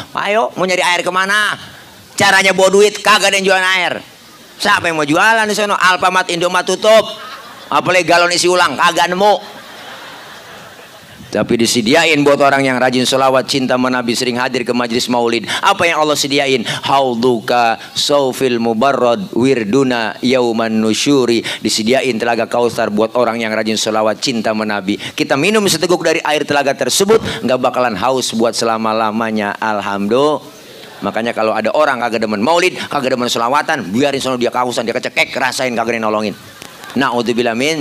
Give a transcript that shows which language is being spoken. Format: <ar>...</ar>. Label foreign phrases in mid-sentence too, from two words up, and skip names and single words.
<id>Ayo mau nyari air kemana? Caranya bawa duit, kagak ada yang jualan air. Siapa yang mau jualan di sana? Alfamart, Indomaret tutup. Apalagi galon isi ulang kagak nemu. Tapi disediain buat orang yang rajin sholawat, cinta sama Nabi, sering hadir ke majlis maulid. Apa yang Allah sediain?</id> <ar>حوضك الصافي المبرد وردنا يوم النشور.</ar> <id>Disediain telaga Kautsar buat orang yang rajin sholawat, cinta sama Nabi. Kita minum seteguk dari air telaga tersebut, nggak bakalan haus buat selama-lamanya. Alhamdulillah. Makanya kalau ada orang kagak demen maulid, kagak demen sholawatan, biarin sono dia kehausan, dia kecekek, rasain kagak nolongin.</id> <ar>نعوذ بالله من.</ar>